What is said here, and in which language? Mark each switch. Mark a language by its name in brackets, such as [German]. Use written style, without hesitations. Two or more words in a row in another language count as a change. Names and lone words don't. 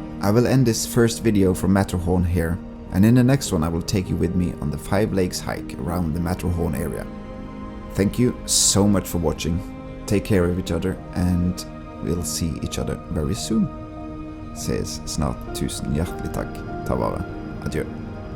[English] I will end this first video from Matterhorn here, and in the next one I will take you with me on the 5 lakes hike around the Matterhorn area. Thank you so much for watching, take care of each other, and we'll see each other very soon. [Norwegian] Ses snart, tusen hjertelig takk, ta vare, adjø.